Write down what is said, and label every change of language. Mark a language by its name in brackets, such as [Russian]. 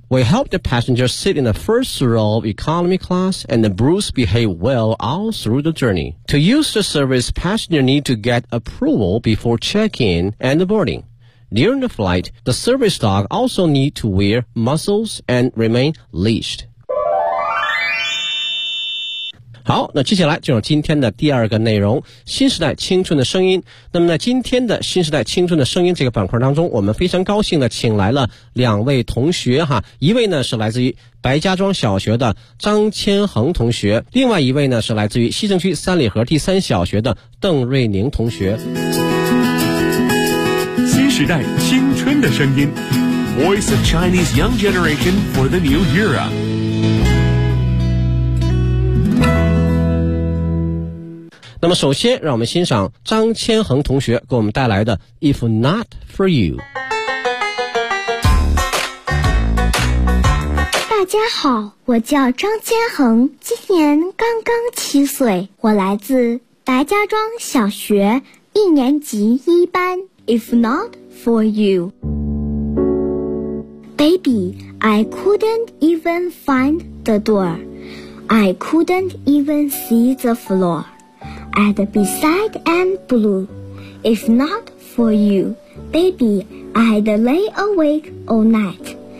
[English] We helped the passenger sit in the first row of economy class and Bruce behaved well all through the journey. To use the service, passenger need to get approval before check-in and boarding. During the flight, the service dog also need to wear muzzles and remain leashed. [Chinese] 好，那接下来就是今天的第二个内容，新时代青春的声音。那么在今天的新时代青春的声音这个板块当中，我们非常高兴的请来了两位同学哈，一位呢是来自于白家庄小学的张千恒同学，另外一位呢是来自于西城区三里河第三小学的邓瑞宁同学。新时代青春的声音 [English] Voice of Chinese Young Generation for the New Era。 [Chinese] 那么首先让我们欣赏张千恒同学给我们带来的 If Not For You。大家好，我叫张千恒，今年刚刚七岁，我来自白家庄小学一年级一班。 [English] If Not For You Baby, I couldn't even find the door. I couldn't even see the floorAnd beside am blue. If not for you, baby, I'd lay awake all night.